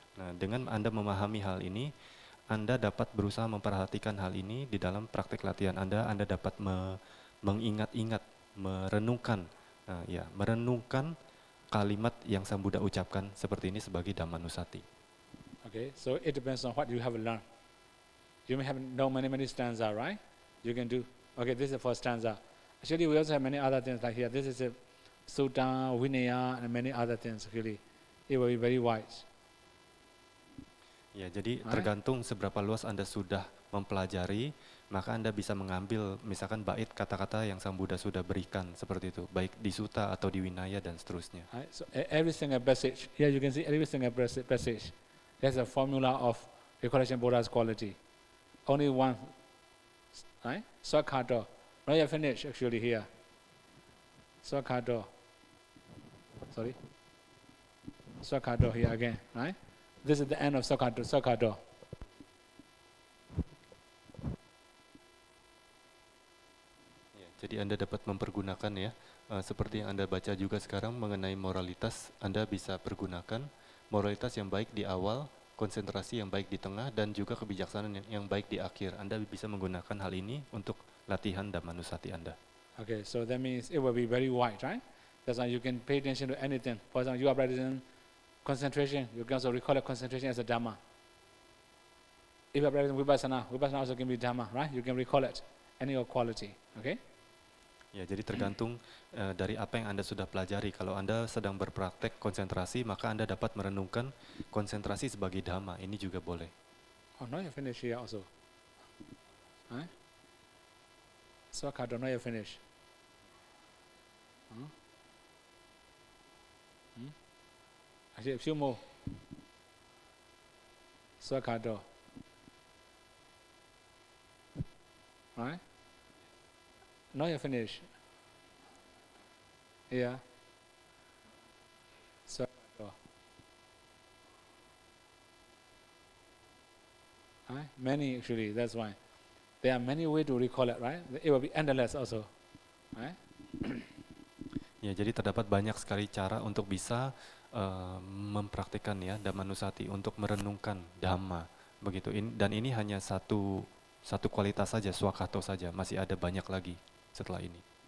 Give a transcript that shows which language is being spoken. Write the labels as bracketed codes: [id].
[id] Nah, dengan Anda memahami hal ini, Anda dapat berusaha memperhatikan hal ini di dalam praktek latihan Anda dapat mengingat-ingat, merenungkan, merenungkan kalimat yang Sang Buddha ucapkan seperti ini sebagai Dhamma Nusati. [en] Okay, so it depends on what you have learned. You may have known many stanza, right? You can do, okay, this is the first stanza. Actually, we also have many other things like here. This is a Sutta, Vinaya, and many other things, really. It will be very wise. [id] Ya, jadi tergantung seberapa luas Anda sudah mempelajari, maka Anda bisa mengambil misalkan bait kata-kata yang Sang Buddha sudah berikan seperti itu, baik di Sutta atau di Vinaya dan seterusnya. [en] Right? So every single passage, here you can see every single passage, there's a formula of recollection Buddha's quality. Only one, right? Swakhato. Now you finish actually here. Swakhato. Sorry. Swakhato here again, right? This is the end of Swakhato. [id] Ya, jadi Anda dapat mempergunakan ya, seperti yang Anda baca juga sekarang mengenai moralitas, Anda bisa pergunakan moralitas yang baik di awal, konsentrasi yang baik di tengah, dan juga kebijaksanaan yang baik di akhir. Anda bisa menggunakan hal ini untuk latihan Dhammanusati Anda. [en] Okay, so that means it will be very wide, right? That's why you can pay attention to anything. For example, you are practicing concentration, you can also recall concentration as a Dhamma. If you are practicing Vipassana, Vipassana also can be Dhamma, right? You can recall it, any of quality, okay? [id] Ya, jadi tergantung dari apa yang Anda sudah pelajari. Kalau Anda sedang berpraktek konsentrasi, maka Anda dapat merenungkan konsentrasi sebagai Dhamma. Ini juga boleh. [en] Oh, now you finish here also. Right? Swakhato, now you finish. Actually, a few more. [pi] Swakhato. [en] Right? Now you finish. Yeah. [pi] Swakhato. [en] Right? Many actually, that's why. There are many ways to recall it, right? It will be endless also. Right? [id] Ya, jadi terdapat banyak sekali cara untuk bisa mempraktikkan ya Dhammanusati untuk merenungkan Dhamma begitu. Dan ini hanya satu kualitas saja, Swakhato saja. Masih ada banyak lagi setelah ini.